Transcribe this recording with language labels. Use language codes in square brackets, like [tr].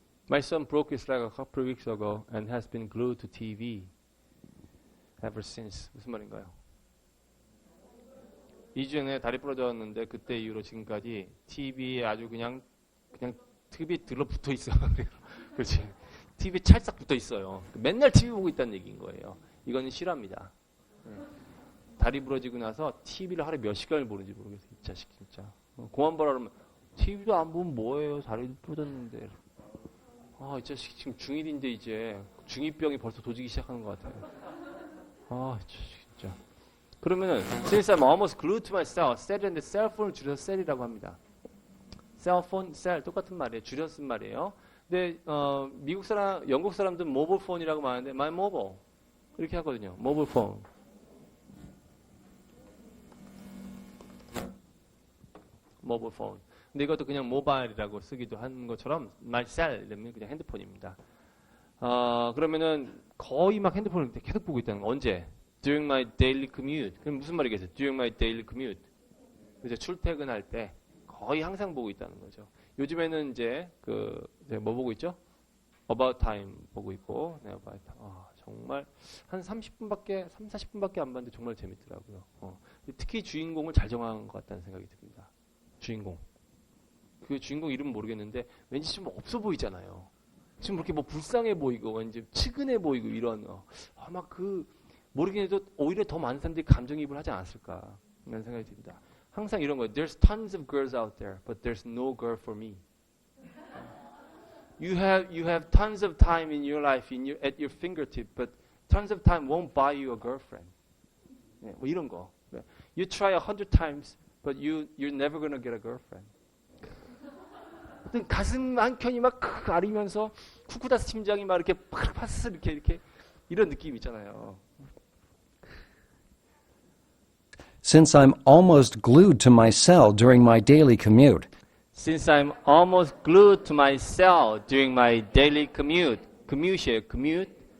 [en] My son broke his leg a couple of weeks ago and has been glued to TV ever since. [ko] 무슨 말인가요? 2주 전에 다리 부러졌는데 그때 이후로 지금까지 TV에 아주 그냥 TV 들러붙어 있어. 그렇지. TV 찰싹 붙어 있어요. 맨날 TV 보고 있다는 얘기인 거예요. 이거는 실화입니다. 다리 부러지고 나서 TV를 하루에 몇 시간을 보는지 모르겠어요. 이 자식 진짜. 공안 보라 그러면 TV도 안 보면 뭐예요? 다리 부러졌는데. 이 자식 지금 중1인데 이제 중2병이 벌써 도지기 시작하는 것 같아요. 진짜. 그러면은 [en] since I'm almost glued to my cell, [ko] 셀인데 셀폰을 줄여서 셀이라고 합니다. 셀폰, 셀 똑같은 말이에요. 줄여서 쓴 말이에요. 근데 미국 사람, 영국 사람들은 모바일 폰이라고 말하는데 my mobile 이렇게 하거든요. 모바일 폰. 모바일 폰. 근데 이것도 그냥 모바일이라고 쓰기도 하는 것처럼 my cell 이러면 그냥 핸드폰입니다. 그러면은 거의 막 핸드폰을 계속 보고 있다는 거. 언제? [en] During my daily commute. [ko] 그럼 무슨 말이겠어요? [en] During my daily commute. [ko] 이제 출퇴근할 때 거의 항상 보고 있다는 거죠. 요즘에는 이제 뭐 보고 있죠? About Time 보고 있고, 네, About Time. 정말 한 30분밖에, 40분밖에 안 봤는데 정말 재밌더라고요. 특히 주인공을 잘 정한 것 같다는 생각이 듭니다. 주인공. 그 주인공 이름은 모르겠는데 왠지 좀 없어 보이잖아요. 지금 그렇게 뭐 불쌍해 보이고 왠지 측은해 보이고 이런 아마 모르긴 해도 오히려 더 많은 사람들이 감정이입을 하지 않았을까 라는 생각이 듭니다. 항상 이런 거예요. [en] There's tons of girls out there, but there's no girl for me. You have tons of time in your life at your fingertip, but tons of time won't buy you a girlfriend. [ko] 네, 뭐 이런 거. [en] You try 100 times, but you're never gonna get a girlfriend. [ko] 어떤 가슴 한 켠이 막 아리면서 쿠쿠다스 심장이 막 이렇게 파스 이렇게 이런 느낌 있잖아요. [en] Since I'm almost glued to my cell during my daily commute, Since I'm almost glued to my cell during my daily commute. [ko] commute이에요, commute.